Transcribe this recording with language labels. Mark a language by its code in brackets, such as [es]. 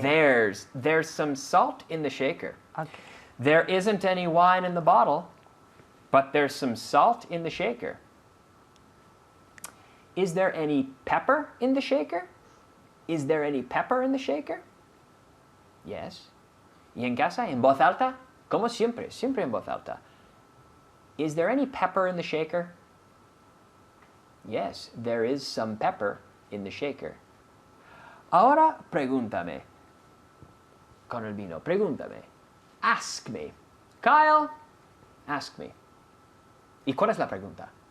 [en] There's some salt in the shaker. Okay. There isn't any wine in the bottle, but there's some salt in the shaker. Is there any pepper in the shaker? Is there any pepper in the shaker? Yes. [es] Y en casa, en voz alta, como siempre, siempre en voz alta. [en] Is there any pepper in the shaker? Yes, there is some pepper in the shaker. [es] Ahora pregúntame. Con el vino, pregúntame. [en] Ask me. [es] Kyle, [en] ask me. [es] ¿Y cuál es la pregunta?